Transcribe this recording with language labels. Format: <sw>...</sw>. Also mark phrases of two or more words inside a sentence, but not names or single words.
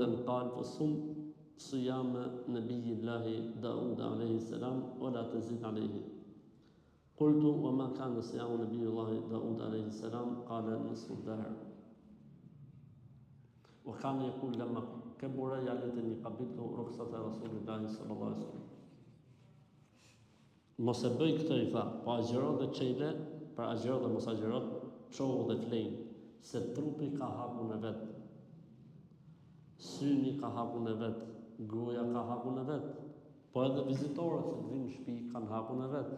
<ar>قال فصم صيام نبي الله داود عليه السلام ولا تزيد عليه. قلت وما كان صيام نبي الله داود عليه السلام؟ قال نصف الدهر. وكان يقول لما كبر يا ليتني قبلت رخصة رسول الله صلى الله عليه وسلم.</ar> <sq>Mos e bëj këtë, i tha, po agjëro dhe çele, për agjëro dhe mos agjëro, çohu dhe flejnë, se trupi ka hakun e vet. Syni ka hakun e vet, goja ka hakun e vet, po edhe vizitorët që vinë në shtëpi kanë hakun e vet.</sq>